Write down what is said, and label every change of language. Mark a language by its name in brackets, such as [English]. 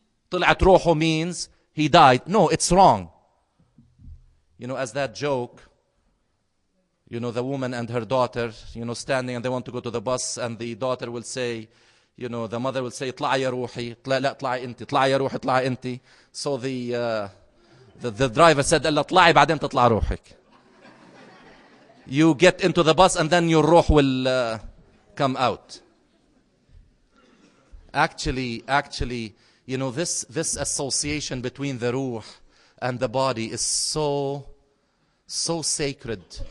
[Arabic] طلعت روحه [English] means he died. No, it's wrong. As that joke, the woman and her daughter, standing and they want to go to the bus, and the daughter will say, the mother will say, [Arabic] اطلعي يا روحي, لا اطلعي انت, [English] اطلعي يا روحي, اطلعي انت. So the driver said, [Arabic] لا اطلعي بعدين تطلع روحك. [English] You get into the bus and then your ruh will come out. Actually, this association between the ruh and the body is so sacred.